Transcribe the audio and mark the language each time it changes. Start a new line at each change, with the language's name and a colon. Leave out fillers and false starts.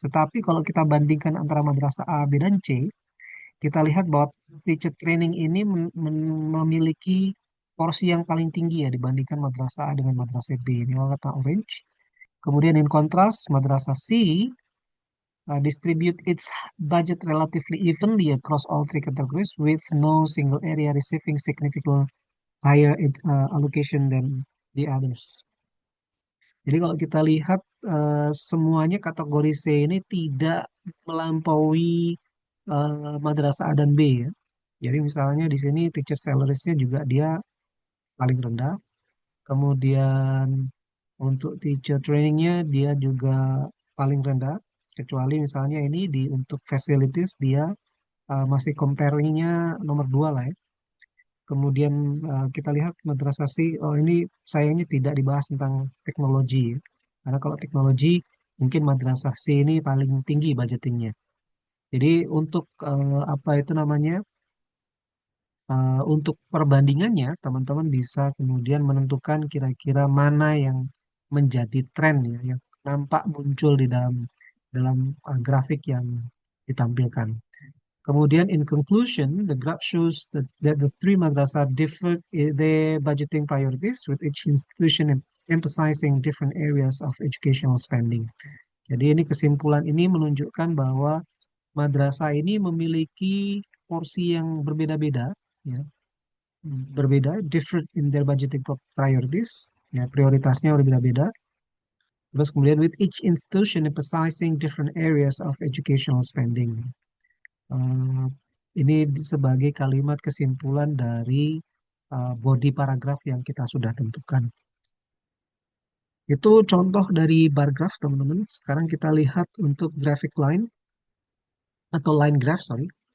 Indonesian: Tetapi kalau kita bandingkan antara madrasah A, B, dan C, kita lihat bahwa teacher training ini memiliki porsi yang paling tinggi ya dibandingkan madrasah A dengan madrasah B. Ini warna orange. Kemudian
English: in contrast, madrasah C distribute its budget relatively evenly across all three categories with no single area receiving significant higher allocation than the others.
Indonesian: Jadi kalau kita lihat semuanya kategori C ini tidak melampaui madrasah A dan B ya. Jadi misalnya di sini teacher salariesnya juga dia paling rendah. Kemudian untuk teacher trainingnya dia juga paling rendah. Kecuali misalnya ini untuk facilities dia masih comparingnya nomor 2 lah ya. Kemudian kita lihat madrasah C, oh ini sayangnya tidak dibahas tentang teknologi. Karena kalau teknologi mungkin madrasah C ini paling tinggi budgetingnya. Jadi untuk apa itu namanya, untuk perbandingannya teman-teman bisa kemudian menentukan kira-kira mana yang menjadi tren ya, yang nampak muncul di dalam dalam grafik yang ditampilkan. Kemudian,
English: in conclusion, the graph shows that the three madrasah differed in their budgeting priorities, with each institution emphasizing different areas of educational spending.
Indonesian: Jadi ini kesimpulan ini menunjukkan bahwa madrasah ini memiliki porsi yang berbeda-beda, ya, berbeda,
English: different in their budgeting priorities,
Indonesian: ya, prioritasnya berbeda-beda. Terus kemudian
English: with each institution emphasizing different areas of educational spending.
Indonesian: Eh, ini sebagai kalimat kesimpulan dari body paragraf yang kita sudah tentukan. Itu contoh dari bar graph, teman-teman. Sekarang kita lihat untuk graphic line atau line graph, sorry.